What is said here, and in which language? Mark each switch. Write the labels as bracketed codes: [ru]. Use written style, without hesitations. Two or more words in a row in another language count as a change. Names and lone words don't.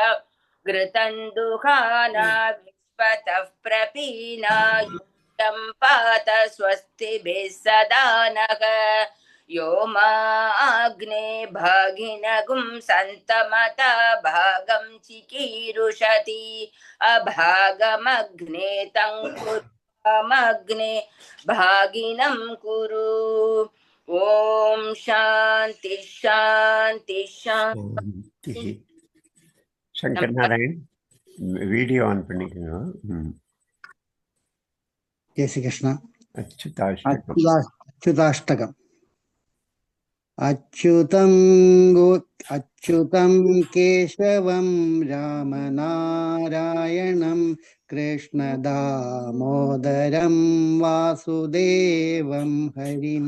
[sa] घृतं दुहाना विश्वतः प्रपीनायुक्तं पात स्वस्तिभिः सदा नः यो माग्ने भागिनगुं सन्तमता भागं चिकीरुषति अभागमग्ने तं कुरुमग्ने भागिनं कुरु ॐ शान्ति शान्ति शान्ति शान्तिः. [ta] சங்கர் நாராயண் வீடியோ ஆன் பண்ணிக்கோங்க. [hi] जय श्री कृष्ण. [ta] அச்சுதாஷ்டகம். [sa] अच्युताष्टकम्. अच्युतं केशवं रामनारायणं कृष्णदामोदरं वासुदेवं हरिम्.